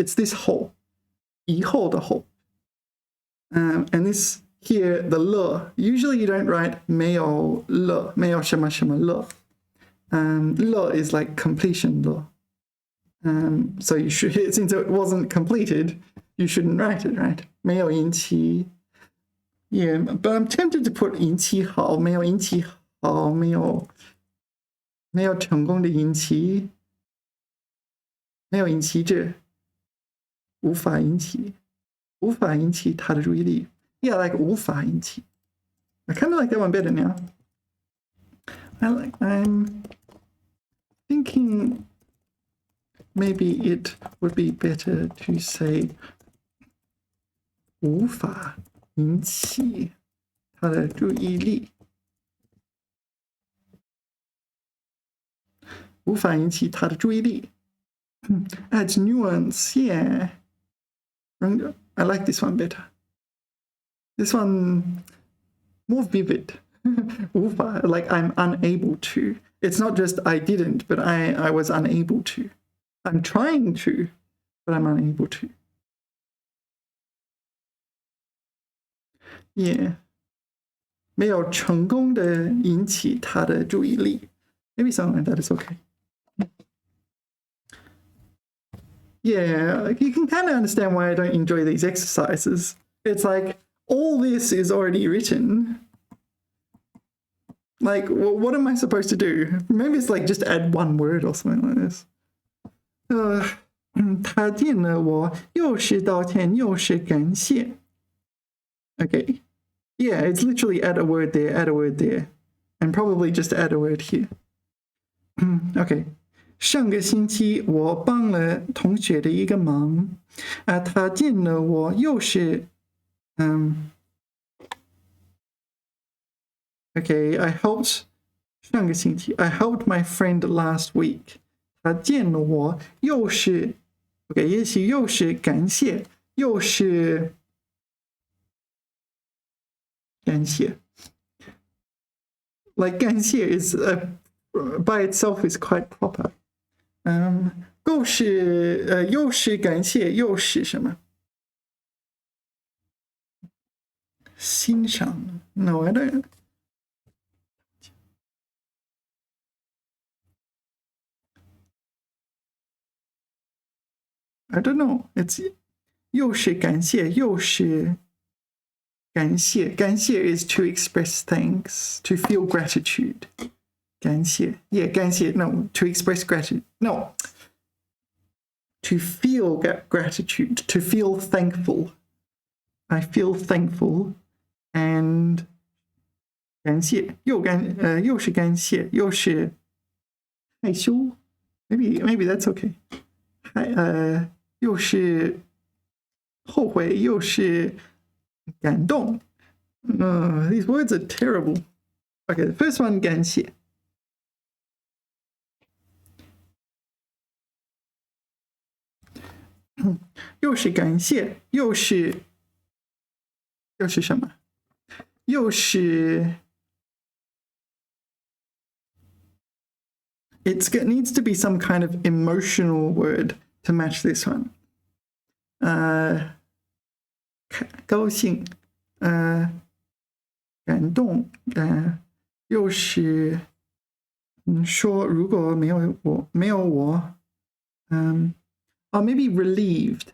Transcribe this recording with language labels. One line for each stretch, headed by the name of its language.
English: It's this whole. 以后的后。 And this here, the 了, usually you don't write
Chinese: 没有了，没有什么什么了。
English: 了 is like completion 了。 So you should, since it wasn't completed, you shouldn't write it, right?
Chinese: 没有引起
English: Yeah, but I'm tempted to put
Chinese: 引起好，没有引起好，没有成功的引起，没有引起这，无法引起他的注意力。
English: Yeah, like 无法引起。 I kind of like that one better now. I'm thinking maybe it would be better to say
Chinese: 无法引起他的注意力。无法引起他的注意力。
English: Adds nuance, yeah. I like this one better. This one more vivid. 无法 like I'm unable to. It's not just I didn't, but I was unable to. I'm trying to, but I'm unable to. Yeah.
Chinese: 没有成功的引起他的注意力.
English: Maybe something like that is okay. Yeah, you can kind of understand why I don't enjoy these exercises. It's like, all this is already written. Like, what am I supposed to do? Maybe it's like just add one word or something like this.
Chinese: 他见了我，又是道歉，又是感谢.
English: Okay. Yeah, it's literally add a word there, add a word there. And probably just add a word here. Okay.
Chinese: 上个星期我帮了同学的一个忙，他见了我又是
English: Okay, I helped
Chinese: 上个星期
English: I helped my friend last week.
Chinese: 他见了我又是 OK， 也许又是感谢，又是感谢。
English: Like 感谢 is by itself is quite proper.
Chinese: 又是感谢，又是什么？
English: 欣赏 ？No, I don't. I don't know.
Chinese: It's 又是感谢，又是感谢。
English: 感谢 is to express thanks, to feel gratitude. 感谢 Yeah, 感谢 No, to express gratitude. No. To feel gratitude, to feel thankful. I feel thankful and
Chinese: 感谢又是感谢，又是害羞。
English: Maybe that's okay.
Chinese: 又是后悔，又是感动。
English: These words are terrible. Okay, the first one 感谢。
Chinese: 又是感谢，又是什么？
English: 又是 it needs to be some kind of emotional word to match this one.
Chinese: 高兴，感动，又是说如果没有我，
English: or maybe relieved.